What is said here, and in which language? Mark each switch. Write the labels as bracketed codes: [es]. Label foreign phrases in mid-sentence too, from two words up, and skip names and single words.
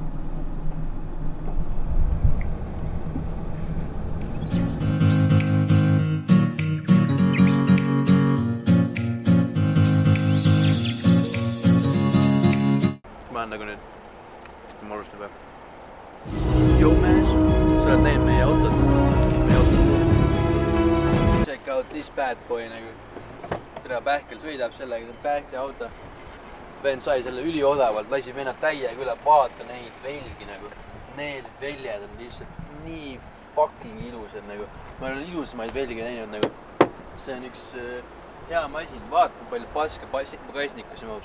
[et] Ma olen nagu nüüd, ma alustan päev. Yo mees, sa oled näinud meie autot? [en] Check out this bad boy nagu. [et] Tere Pähkel sõidab sellega, see on Pähkli auto. Vend sai selle üliodavalt, lasi vennad täiega üle, vaata neid velgi nagu. Need väljad on lihtsalt nii fucking ilusad nagu. Ma olen ilusamaid velgi näinud nagu. See on üks hea masin, vaata palju paska pagasnikusse mahub.